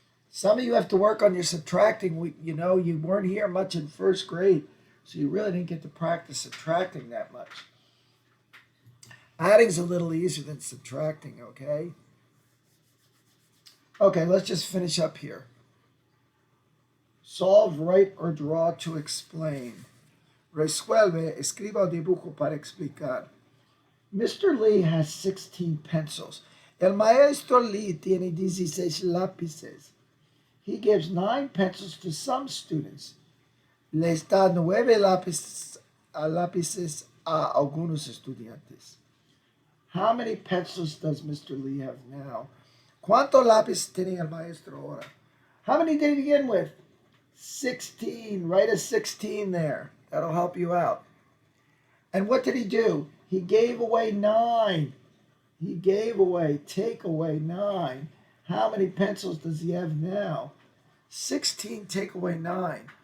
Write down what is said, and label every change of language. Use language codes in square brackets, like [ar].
[en] Some of you have to work on your subtracting. You weren't here much in first grade, so you really didn't get to practice subtracting that much. Adding's a little easier than subtracting, okay? Okay, let's just finish up here. Solve, write, or draw to explain. [es] Resuelve, escriba o dibujo para explicar. Mr. [en] Lee has 16 pencils. [es] El maestro Lee tiene 16 lápices. [en] He gives 9 pencils to some students. [es] Les da 9 lápices a algunos estudiantes. [en] How many pencils does Mr. Lee have now? [es] ¿Cuántos lápices tiene el maestro ahora? [en] How many did he begin with? 16. Write a 16 there. That'll help you out. And what did he do? He gave away 9. He gave away, take away 9. How many pencils does he have now? 16 take away 9.